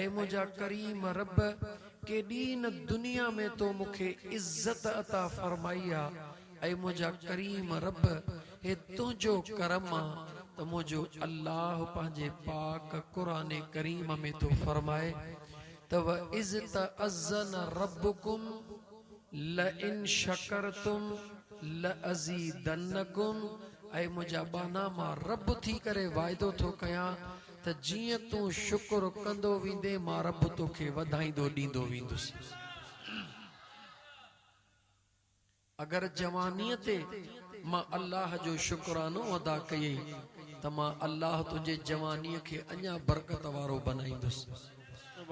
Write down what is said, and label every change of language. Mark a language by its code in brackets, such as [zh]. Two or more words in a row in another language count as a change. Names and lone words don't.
[sd] ऐं मुंहिंजा करीम रब, केॾी न दुनिया में तो मूंखे इज़त अता फरमाई आहे। ऐं मुंहिंजा करीम रब, हे तुंहिंजो करम आहे त मुंहिंजो अल्लाह पंहिंजे पाक क़ुरान करीम में तो फरमाए त [ar] وإذ تأذن ربكم لئن شكرتم لأزيدنكم. [sd] ऐं मुंहिंजा बाना, मां रब थी करे वाइदो थो कयां त जीअं तूं शुक्र कंदो वेंदे, मां रब तोखे वधाईंदो ॾींदो वेंदुसि। अगर जवानीअ ते मां अल्लाह जो शुक्रानो अदा कयई त मां अल्लाह तुंहिंजे जवानीअ खे अञा बरकत वारो बनाईंदुसि।